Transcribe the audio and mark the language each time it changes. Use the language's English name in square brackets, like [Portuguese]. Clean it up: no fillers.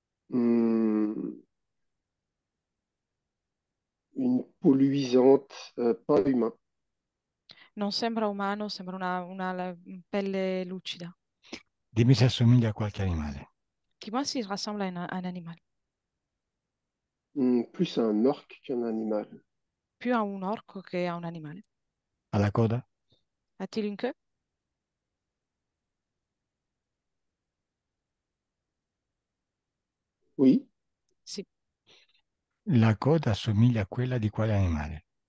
[French] Hmm, une peau luisante, pas humain. [Italian] Non sembra umano, sembra una pelle lucida. Dimmi se assomiglia a qualche animale. [French] Dis-moi s'il ressemble à un animal. Plus un orque qu'un animal. [Italian] Più a un orco che a un animale. Ha la coda? [French] A-t-il une queue? Oui, [Italian] Sì. La coda assomiglia a quella di quale animale?